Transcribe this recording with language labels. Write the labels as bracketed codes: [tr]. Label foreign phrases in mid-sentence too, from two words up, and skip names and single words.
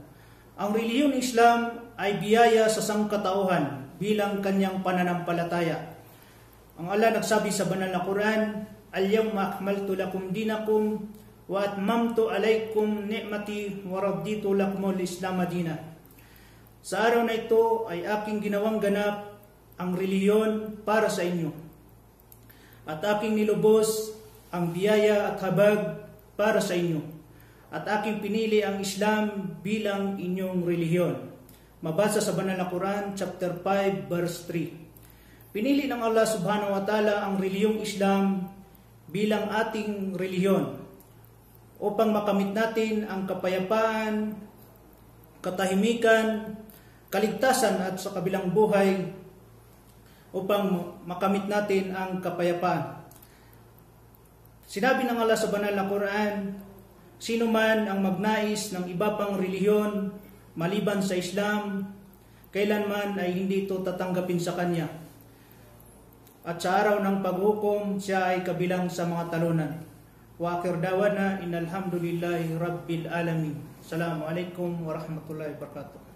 [tl] Ang relihiyong Islam ay biyaya sa sangkatauhan bilang kanyang pananampalataya. Ang Allah nagsabi sa banal na Quran, [ar] اليوم أكملت لكم دينكم وأتممت عليكم نعمتي ورضيت لكم الإسلام دينا. [tl] Sa araw na ito ay aking ginawang ganap ang relihiyon para sa inyo. At aking nilubos ang biyaya at habag para sa inyo. At aking pinili ang Islam bilang inyong relihiyon. Mabasa sa banal na Quran, [en] chapter 5, verse 3. [tl] Pinili ng Allah [ar] سبحانه وتعالى [tl] ang relihiyong Islam bilang ating relihiyon upang makamit natin ang kapayapaan, katahimikan, kaligtasan at sa kabilang buhay upang makamit natin ang kapayapaan. Sinabi ng Allah sa banal na Quran, sino man ang magnais ng iba pang relihiyon maliban sa Islam, kailanman ay hindi ito tatanggapin sa kanya. At sa araw ng paghukom, siya ay kabilang sa mga talunan. [ar] وآخر دعوانا أن الحمد لله رب العالمين. السلام عليكم ورحمة الله وبركاته.